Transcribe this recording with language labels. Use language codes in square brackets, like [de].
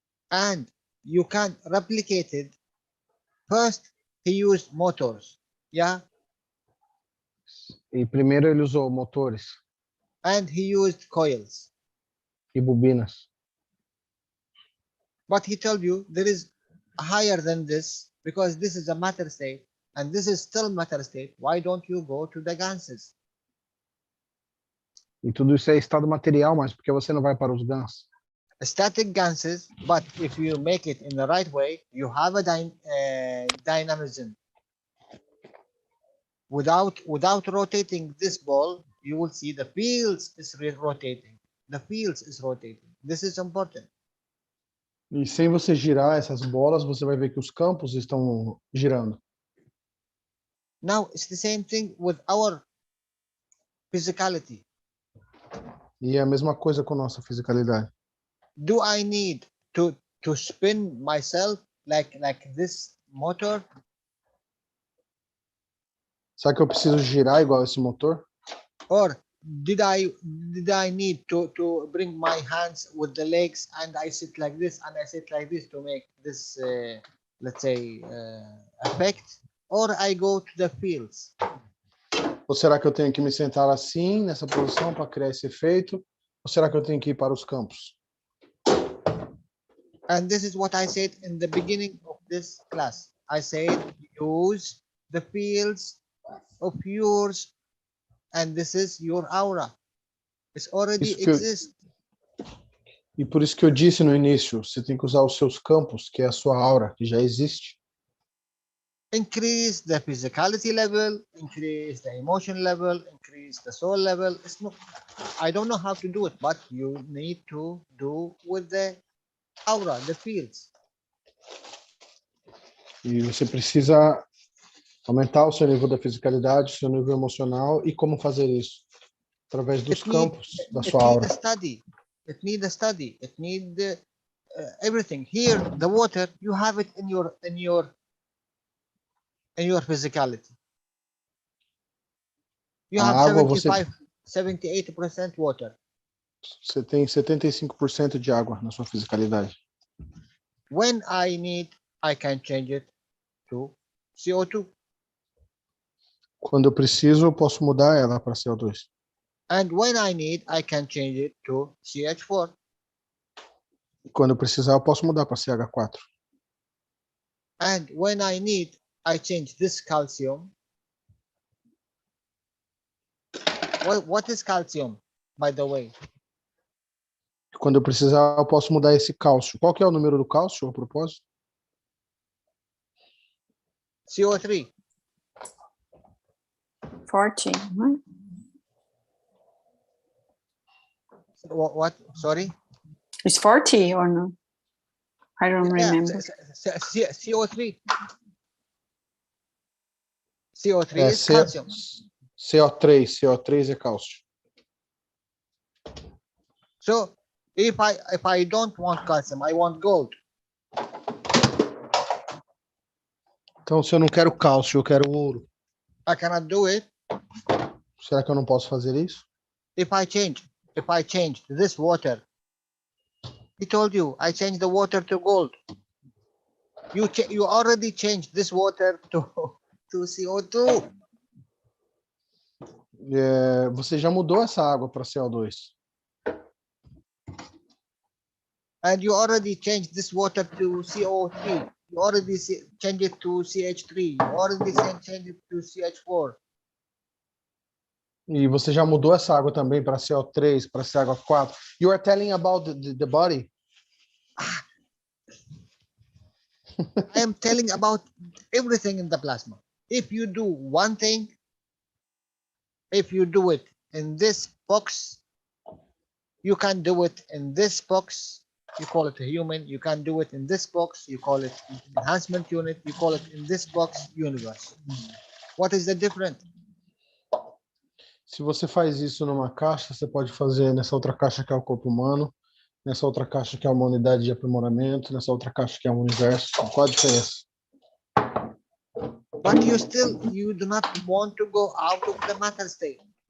[en] And you can replicate it. First, he used motors, yeah? [pt] E primeiro ele usou motores [en] And he used coils. [pt] e bobinas. [en] But he told you there is higher than this, because this is a matter state, and this is still matter state. Why don't you go to the ganses? [pt] E tudo isso é estado material, mas por que você não vai para os guns? [en] Static ganses, but if you make it in the right way, you have a dynamism. Without rotating this ball, you will see the fields is rotating. The fields is rotating. This is important. [pt] E sem você girar essas bolas, você vai ver que os campos estão girando. [en] Now, it's the same thing with our physicality. [pt] E é a mesma coisa com a nossa fisicalidade. [en] Do I need to spin myself like this motor? [pt] Será que eu preciso girar igual esse motor? [en] Or did I need to bring my hands with the legs and I sit like this and I sit like this to make this let's say effect? Or I go to the fields? [pt] Ou será que eu tenho que me sentar assim, nessa posição, para criar esse efeito? Ou será que eu tenho que ir para os campos? [en] And this is what I said in the beginning of this class. I said use the fields of yours, and this is your aura. It's already exists. [pt] E por isso que eu disse no início, você tem que usar os seus campos, que é a sua aura, que já existe. [en] Increase the physicality level, increase the emotion level, increase the soul level. It's not, I don't know how to do it, but you need to do with the aura, the fields. [pt] E você precisa aumentar o seu nível da fisicalidade, o seu nível emocional. E como fazer isso? Através dos campos da sua aura. [en] It needs a study. It needs everything. Here, the water, you have it in your physicality. You have [pt] A água, você [en] 78% water. [pt] Você tem 75% de água na sua fisicalidade. [en] When I need, I can change it to CO2. [pt] Quando eu preciso, eu posso mudar ela para CO2. [en] And when I need, I can change it to CH4. [pt] Quando eu precisar, eu posso mudar para CH4. [en] And when I need, I change this calcium. What is calcium, by the way? [pt] Quando eu precisar, eu posso mudar esse cálcio. Qual que é o número do cálcio, a propósito? [en] CO3. 40. Right? What? Sorry? It's 40 or no? I don't remember. CO3. CO3 is C- calcium. [pt] CO3 é cálcio. [en] So if I don't want calcium, I want gold. [pt] Então, se eu não quero cálcio, eu quero ouro. [en] I cannot do it. [pt] Será que eu não posso fazer isso? [en] If I change this water, he told you, I changed the water to gold. You already changed this water to CO2. [pt] Você já mudou essa água para CO2. [en] And you already changed this water to CO3. You already changed it to CH3. You already changed it to CH4. [pt] E você já mudou essa água também para CO3, para CH4. [en] You are telling about the body. I am telling about everything in the plasma. If you do one thing, if you do it in this box, you can do it in this box. You call it a human. You can do it in this box. You call it enhancement unit. You call it in this box, universe. What is the difference? [pt] Se você faz isso numa caixa, você pode fazer nessa outra caixa que é o corpo humano, nessa outra caixa que é uma unidade de aprimoramento, nessa outra caixa que é um universo. Qual a diferença? [en] But you do not want to go out of the matter state.